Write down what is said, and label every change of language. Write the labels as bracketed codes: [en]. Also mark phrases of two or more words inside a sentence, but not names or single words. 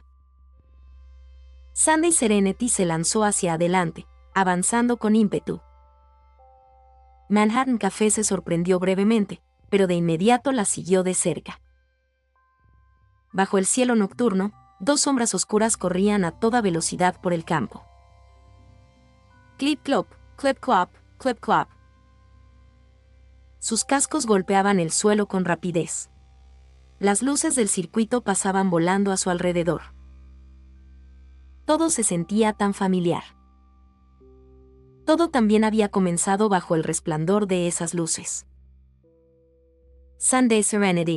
[es] Sunday Serenity se lanzó hacia adelante, avanzando con ímpetu. Manhattan Café se sorprendió brevemente, pero de inmediato la siguió de cerca. Bajo el cielo nocturno, dos sombras oscuras corrían a toda velocidad por el campo. Clip-clop, clip-clop, clip-clop. Sus cascos golpeaban el suelo con rapidez. Las luces del circuito pasaban volando a su alrededor. Todo se sentía tan familiar. Todo también había comenzado bajo el resplandor de esas luces. Sunday Serenity.